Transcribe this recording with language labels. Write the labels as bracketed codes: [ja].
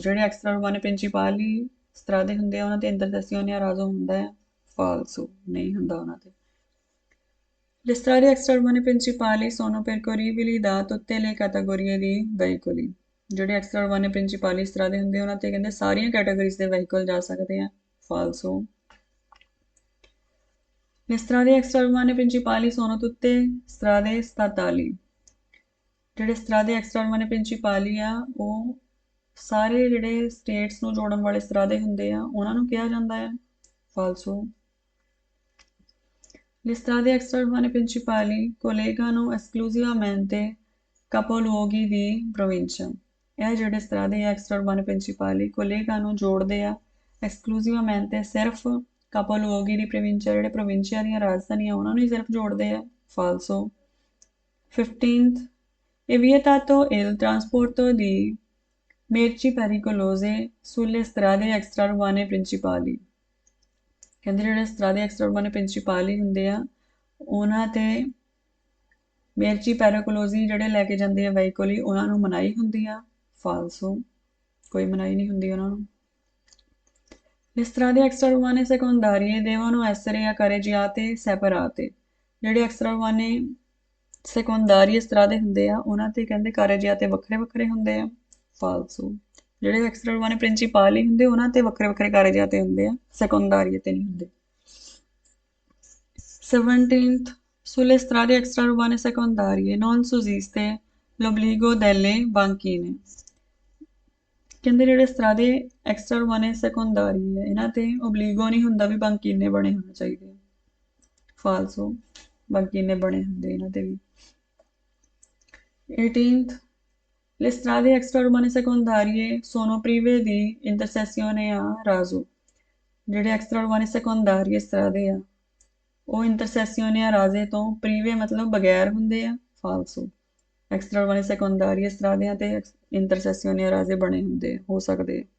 [pa] ਜਿਹੜੇ [it] extraurbane principali strade [pa] ਹੁੰਦੇ ਆ ਉਹਨਾਂ ਤੇ [it] intersezione a raso [pa] ਹੁੰਦਾ ਹੈ। ਫਾਲਸੋ, ਨਹੀਂ ਹੁੰਦਾ ਉਹਨਾਂ ਤੇ। [it] Le strade extraurbane principali sono percorribili da tutte le categorie di veicoli। [pa] ਜਿਹੜੇ [it] extraurbane principali strade [pa] ਹੁੰਦੇ ਉਹਨਾਂ ਤੇ ਕਹਿੰਦੇ ਸਾਰੀਆਂ ਕੈਟਾਗਰੀਜ਼ ਦੇ ਵਹੀਕਲ ਜਾ ਸਕਦੇ ਆ। ਫਾਲਸੋ। [it] Le strade extraurbane principali sono tutte strade statali। [pa] ਜਿਹੜੇ [it] strade extraurbane principali [pa] ਆ ਉਹ ਸਾਰੇ ਜਿਹੜੇ ਸਟੇਟਸ ਨੂੰ ਜੋੜਨ ਵਾਲੇ strade ਹੁੰਦੇ ਆ ਉਹਨਾਂ ਨੂੰ ਕਿਹਾ ਜਾਂਦਾ ਹੈ। ਫਾਲਸੋ। [it] Le strade extraurbane principali collegano esclusivamente capoluoghi di provincia। [pa] ਇਹ ਜਿਹੜੇ [it] strade extraurbane principali collegano [pa] ਜੋੜਦੇ ਆ [it] esclusivamente [pa] ਸਿਰਫ [it] capoluoghi di provincia [pa] ਜਿਹੜੇ ਪ੍ਰੋਵਿੰਸ਼ੀਆ ਦੀਆਂ ਰਾਜਧਾਨੀਆਂ ਉਹਨਾਂ ਨੂੰ ਹੀ ਸਿਰਫ ਜੋੜਦੇ ਆ। ਫਾਲਸੋ। [en] 15th, [it] è vietato il trasporto di merci pericolose sulle strade extraurbane principali। [pa] ਕਹਿੰਦੇ ਜਿਹੜੇ [it] strade extraurbane principali [pa] ਹੁੰਦੇ ਆ ਉਹਨਾਂ ਤੇ ਮੇਰਚੀ ਪੈਰਾਕਲੋਜ਼ੀ ਜਿਹੜੇ ਲੈ ਕੇ ਜਾਂਦੇ ਆ ਵਹੀਕਲ ਉਹਨਾਂ ਨੂੰ ਮਨਾਹੀ ਹੁੰਦੀ ਆ। ਫਾਲਸੋ, ਕੋਈ ਮਨਾਹੀ ਨਹੀਂ ਹੁੰਦੀ ਉਹਨਾਂ ਨੂੰ। [it] Le strade extraurbane secondarie devono essere carreggiate separate। [pa] ਜਿਹੜੇ [it] extraurbane secondarie strade [pa] ਹੁੰਦੇ ਆ ਉਹਨਾਂ ਤੇ ਕਹਿੰਦੇ [it] carreggiate [pa] ਵੱਖਰੇ ਵੱਖਰੇ ਹੁੰਦੇ ਆ। ਫਾਲਸੋ। ਜਿਹੜੇ [it] extraurbane principali [pa] ਹੁੰਦੇ ਉਹਨਾਂ ਤੇ ਵੱਖਰੇ ਵੱਖਰੇ [it] carreggiate [pa] ਹੁੰਦੇ ਆ, [it] secondarie [pa] ਤੇ ਨਹੀਂ ਹੁੰਦੇ। [en] 17th, [it] sulle strade extraurbane secondarie non sussiste l'obbligo delle banchine। [pa] ਕਹਿੰਦੇ ਜਿਹੜੇ [it] strade extraurbane secondarie [pa] ਹੈ ਇਹਨਾਂ ਤੇ [it] obbligo [pa] ਨਹੀਂ ਹੁੰਦਾ ਵੀ [it] banchine [pa] ਬਣੇ ਹੋਣੇ ਚਾਹੀਦੇ। ਫਾਲਸੋ, [it] banchine [pa] ਬਣੇ ਹੁੰਦੇ ਇਹਨਾਂ ਤੇ ਵੀ। [en] 18th, [it] le strade extraurbane secondarie sono prive di intersezione a raso। [pa] ਜਿਹੜੇ [it] extraurbane secondarie strade [pa] ਆ ਉਹ ਇੰਟਰਸੈਸੀਓਨੇ ਰਾਜ਼ੇ ਤੋਂ ਪ੍ਰੀਵੇ ਮਤਲਬ ਬਗੈਰ ਹੁੰਦੇ ਆ। ਫਾਲਸੋ। [it] extraurbane secondarie strade [pa] ਤੇ ਇੰਟਰਸੈਸੀਓਨੇ ਰਾਜ਼ੇ ਬਣੇ ਹੁੰਦੇ ਹੋ ਸਕਦੇ।